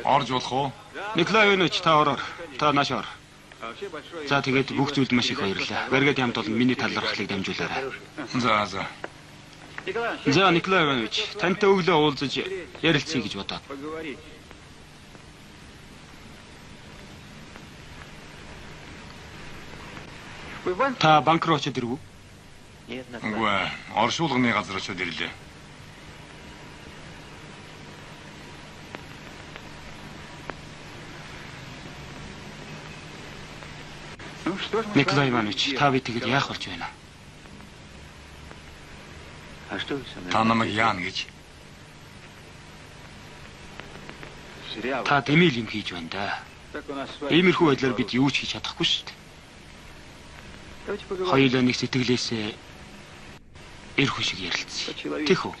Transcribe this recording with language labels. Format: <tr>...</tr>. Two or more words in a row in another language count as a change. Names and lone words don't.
<mn>Орж болох уу? Николай Иванович та ороор. Та нааш ор. За тэгээд бүх зүйлд маш их баярлалаа. Гаргаад хамт олон миний талархлыг дамжуулаарай. За. За Николай Иванович тантай өглөө уулзаж ярилцъя гэж бодоод. Та банк руу очоод ирв үү?</mn> <ru>Нет,</ru> <mn>Үгүй ээ. Оршуулганы газар очоод ирлээ. Николай Иванович та би тэгэд яах болж байна?</mn> <ru>А что вы со мной?</ru> <mn>Та намайг яана гэж. Та дэмэл юм хийж байна да. Иймэрхүү байдлаар бид юу ч хийж чадахгүй шүү дээ. Хоёулаа нэг сэтгэлээсээ эр хүн шиг ярилцъя. Тэх үү?</mn>